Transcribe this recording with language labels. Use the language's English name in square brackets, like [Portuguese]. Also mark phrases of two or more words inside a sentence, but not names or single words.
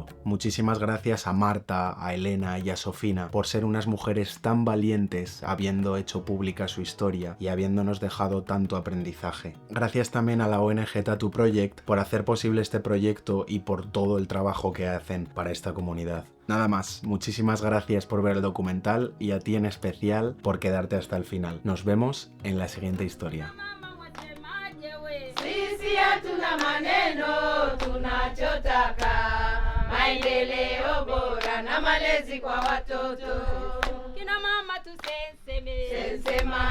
[Spanish] Muchísimas gracias a Marta, a Elena y a Sofina por ser unas mujeres tan valientes habiendo hecho pública su historia y habiéndonos dejado tanto aprendizaje. Gracias también a la ONG Tattoo Project por hacer posible este proyecto y por todo el trabajo que hacen para esta comunidad. Nada más, muchísimas gracias por ver el documental y a ti en especial por quedarte hasta el final. Nos vemos en la siguiente historia. [Swahili] Sisi hatuna maneno, tunachotaka maendeleo bora na malezi kwa watoto. Kina mama tusenseme